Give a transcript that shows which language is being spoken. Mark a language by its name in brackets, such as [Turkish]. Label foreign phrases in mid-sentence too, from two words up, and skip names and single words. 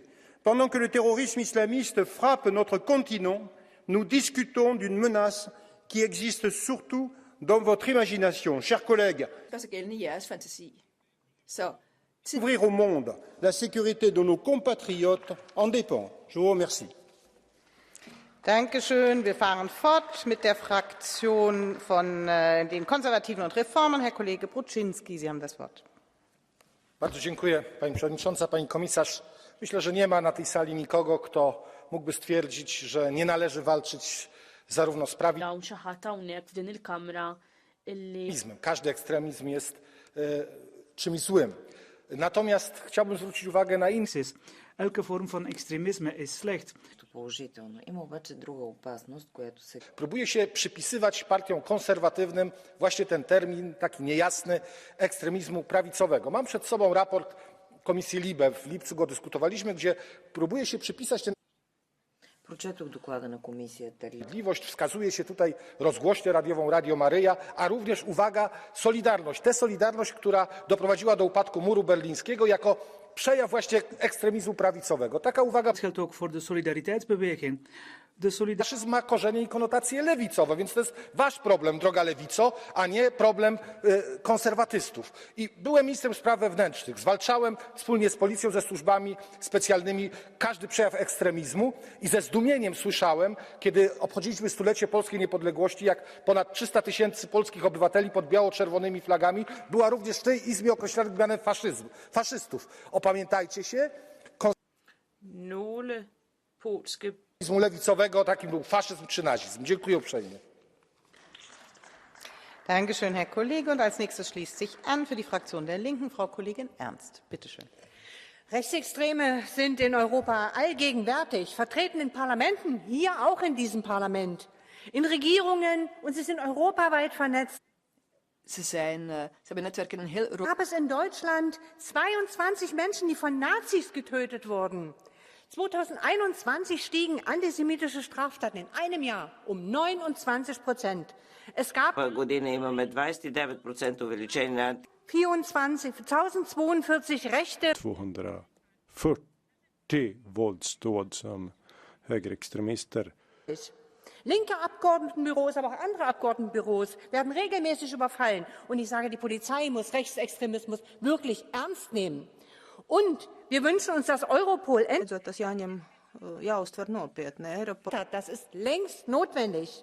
[French] Pendant que le terrorisme islamiste frappe notre continent, nous discutons d'une menace qui existe surtout dans votre imagination. Chers collègues, ouvrir au monde, la sécurité de nos compatriotes en dépend. Je vous remercie. [German] Dankeschön. Wir fahren fort mit der Fraktion von den Konservativen und Reformern. Herr Kollege Bruczynski, Sie haben das Wort. [Polish] Bardzo dziękuję, Pani Przewodnicząca, Pani Komisarz. Myślę, że nie ma na tej sali nikogo, kto mógłby stwierdzić, że nie należy walczyć zarówno z prawizmem. Każdy ekstremizm jest czymś złym. Natomiast chciałbym zwrócić uwagę na inny. [Dutch] Elke vorm van extremisme is slecht. [Polish] Próbuje się przypisywać partiom konserwatywnym właśnie ten termin taki niejasny ekstremizmu prawicowego. Mam przed sobą raport Komisji LIBE, w lipcu go dyskutowaliśmy, gdzie próbuje się przypisać ten Sprawiedliwość, wskazuje się tutaj rozgłośnię radiową Radio Maryja, a również, uwaga, Solidarność. Tę Solidarność, która doprowadziła do upadku muru berlińskiego jako przejaw właśnie ekstremizmu prawicowego. Taka uwaga. [Dutch] Het geldt ook voor de solidariteitsbeweging. [Polish] Faszyzm ma korzenie i konotacje lewicowe, więc to jest wasz problem, droga lewico, a nie problem konserwatystów. I byłem ministrem spraw wewnętrznych, zwalczałem wspólnie z policją, ze służbami specjalnymi każdy przejaw ekstremizmu i ze zdumieniem słyszałem, kiedy obchodziliśmy stulecie polskiej niepodległości, jak ponad 300 000 polskich obywateli pod biało-czerwonymi flagami była również w tej Izbie określana mianem faszystów. Opamiętajcie się. Lewicowego, takim był faszyzm czy nazizm. Dziękuję uprzejmie. [German] Dankeschön, Herr Kollege. Und als nächstes schließt sich an für die Fraktion der Linken Frau Kollegin Ernst. Bitte schön. Rechtsextreme sind in Europa allgegenwärtig, vertreten in Parlamenten, hier auch in diesem Parlament, in Regierungen, und sie sind europaweit vernetzt. [Dutch] Ze hebben netwerken in heel Europa. [German] Gab es in Deutschland 22 Menschen, die von Nazis getötet wurden. 2021 stiegen antisemitische Straftaten in einem Jahr um 29%. Es gab 1042 rechte [Swedish] 240 våldsdåd som högerextremister. [German] Linke Abgeordnetenbüros, aber auch andere Abgeordnetenbüros werden regelmäßig überfallen. Und ich sage, die Polizei muss Rechtsextremismus wirklich ernst nehmen. Und wir wünschen uns, dass Europol das ist längst notwendig.